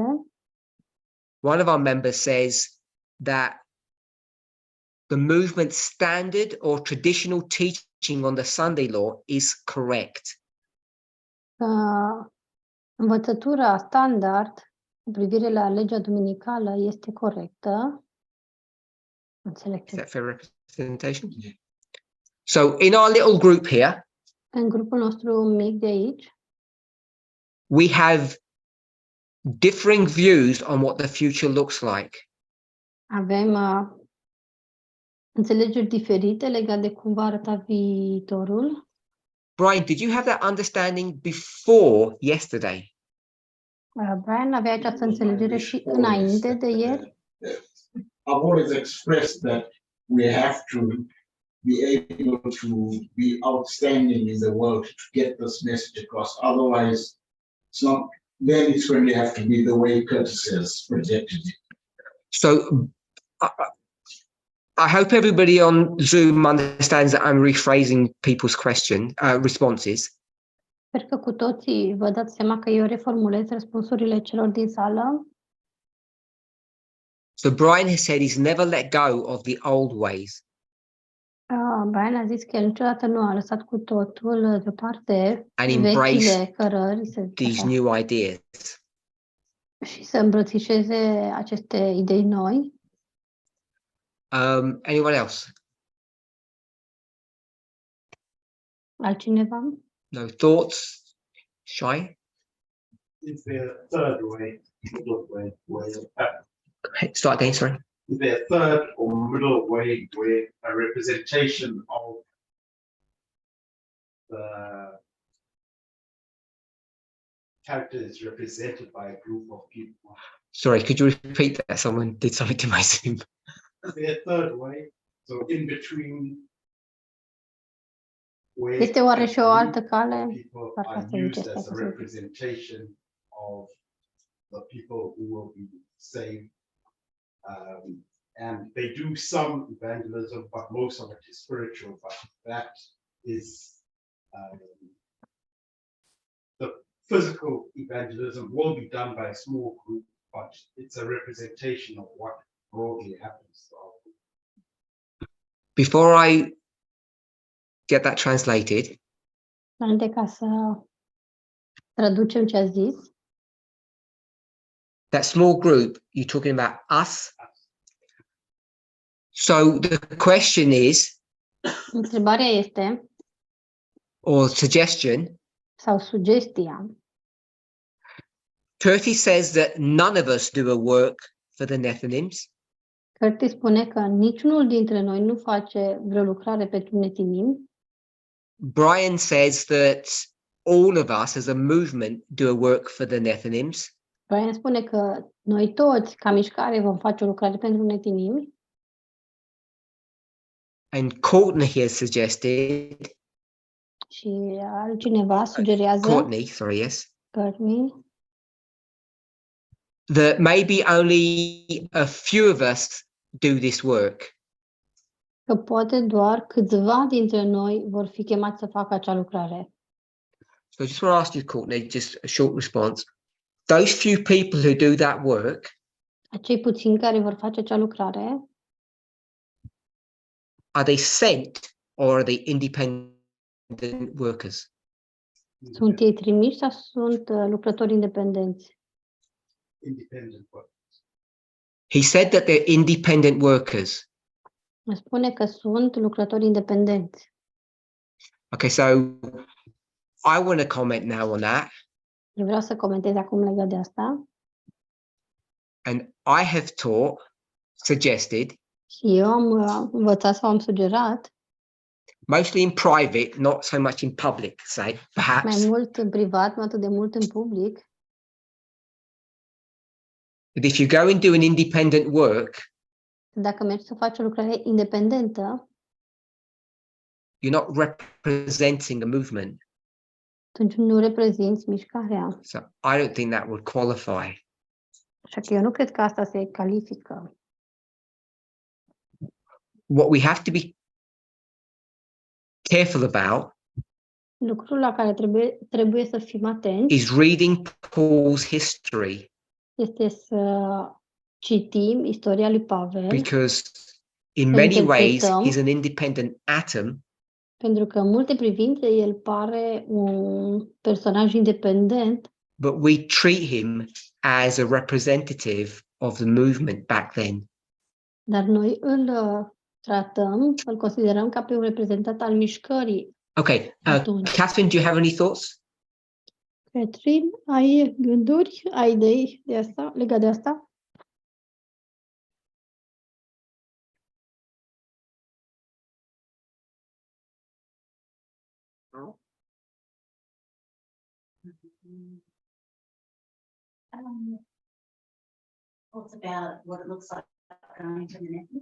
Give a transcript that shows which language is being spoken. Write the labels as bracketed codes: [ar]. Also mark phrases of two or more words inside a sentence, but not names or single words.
[en] one of our members says that the movement standard or traditional teaching on the Sunday law is correct. [ro] învățătura standard cu privire la legea duminicală este corectă. Înțeleg [en] Is [ro] ce. [en] that fair representation? So in our little group here, [ro] În grupul nostru mic de aici, [en] we have differing views on what the future looks like. [ro] avem înțelegeri diferite legate de cum va arăta viitorul. [en] Brian, did you have that understanding before yesterday? [ro] Brian avea această înțelegere și înainte de ieri. [en] I've always expressed that we have to be able to be outstanding in the world to get this message across. Otherwise, then it's going to have to be the way Curtis has projected it. So I hope everybody on Zoom understands that I'm rephrasing people's responses. [ro] Sper că cu toții vă dați seama că eu reformulez răspunsurile celor din sală. [en] So Brian has said he's never let go of the old ways. [ro] Brian a zis că el niciodată nu a lăsat cu totul deoparte [en] And embrace [ro] vechile cărări [en] these new ideas. [ro] și să îmbrățișeze aceste idei noi. [en] Anyone else? [ro] Altcineva? [en] No thoughts? Shy? It's the third way. middle way, Start again, sorry. is there a third or middle way where a representation of the character is represented by a group of people? Sorry, could you repeat that? Someone did something to my Zoom. Is there a third way? So in between where [ro] Este oare și o [en] a [ro] altă [en] group [ro] cale? [en] of people [ro] Parcă [en] are [ro] asta zice, [en] used [ro] stai [en] as [ro] că [en] a [ro] să zic. [en] representation of the people who will be saved. And they do some evangelism, but most of it is spiritual, but that is the physical evangelism will be done by a small group, but it's a representation of what broadly happens. Before I get that translated, [ro] Înainte ca să traducem ce a zis, [en] that small group, you're talking about us. So the question is, [ro] întrebarea este, [en] or suggestion, [ro] sau sugestia, [en] Curtis says that none of us do a work for the Nephilims. [ro] Curtis spune că niciunul dintre noi nu face vreo lucrare pentru Netinim. [en] Brian says that all of us as a movement do a work for the Nephilims. [ro] Brian spune că noi toți, ca mișcare, vom face o lucrare pentru Netinim. [en] And Courtney has suggested, [ro] Și altcineva sugerează, [en] Courtney, sorry, yes, [ro] Courtney, [en] that maybe only a few of us do this work. [ro] că poate doar câțiva dintre noi vor fi chemați să facă acea lucrare. [en] So I just want to ask you, Courtney, just a short response. Those few people who do that work, [ro] Acei puțini care vor face acea lucrare, [en] are they sent or are they independent workers? [ro] sunt ei trimiși sau sunt lucrători independenți? [en] Independent work. He said that they're independent workers. [ro] Îmi spune că sunt lucrători independenți. [en] Okay, so I want to comment now on that. [ro] Eu vreau să comentez acum legat de asta. [en] And I have suggested, [ro] Și eu am învățat sau am sugerat, [en] mostly in private, not so much in public, say, perhaps, [ro] mai mult în privat, nu atât de mult în public, [en] that if you go and do an independent work, [ro] dacă mergi să faci o lucrare independentă, [en] you're not representing a movement. [ro] atunci nu reprezinți mișcarea. [en] So I don't think that would qualify. [ro] Așa că eu nu cred că asta se califică. [en] What we have to be careful about [ro] Lucrul la care trebuie să fim atenți [en] is reading Paul's history, [ro] este să citim istoria lui Pavel, [en] because in [ro] Să [en] many ways [ro] interpretăm. [en] he's an independent atom, [ro] pentru că în multe privințe el pare un personaj independent, [en] but we treat him as a representative of the movement back then. [ro] dar noi îl tratăm, îl considerăm ca pe un reprezentant al mișcării. [en] Okay, [ro] Atunci. [en] Catherine, do you have any thoughts? [ro] Catherine, ai gânduri, ai idei de asta, legat de asta? [en] Thoughts about what it looks like going to the net.